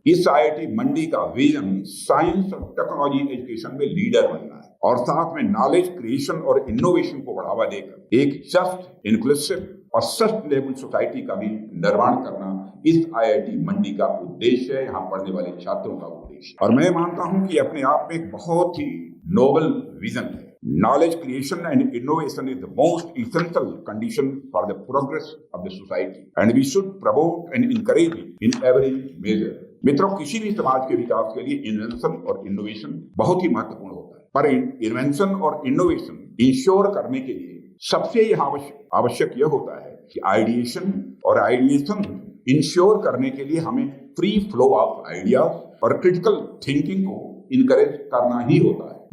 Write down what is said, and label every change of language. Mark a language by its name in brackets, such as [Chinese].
[Hindi] इस आईआईटी मंडी का vision science और टेक्नोलॉजी एजुकेशन में लीडर बनना है और साथ में नॉलेज क्रिएशन और इनोवेशन को बढ़ावा देकर एक जस्ट, इंक्लूसिव और सस्टेनेबल सोसाइटी का भी निर्माण करना इस आईआईटी मंडी का उद्देश्य है, यहाँ पढ़ने वाले छात्रों का उद्देश्य। और मैं मानता हूँ कि अपने आप में एक बहुत ही नोबल विजन है। [English] Knowledge creation and innovation is the most essential condition for the progress of the society, and we should promote and encourage it in every measure. [Hindi] मित्रों, किसी भी समाज के विकास के लिए इन्वेंशन और इनोवेशन बहुत ही महत्वपूर्ण होता है, पर इन्वेंशन और इनोवेशन इंश्योर करने के लिए सबसे आवश्यक यह होता है कि आइडिएशन इंश्योर करने के लिए हमें फ्री फ्लो ऑफ आइडियाज और क्रिटिकल थिंकिंग को इनकरेज करना ही होता है।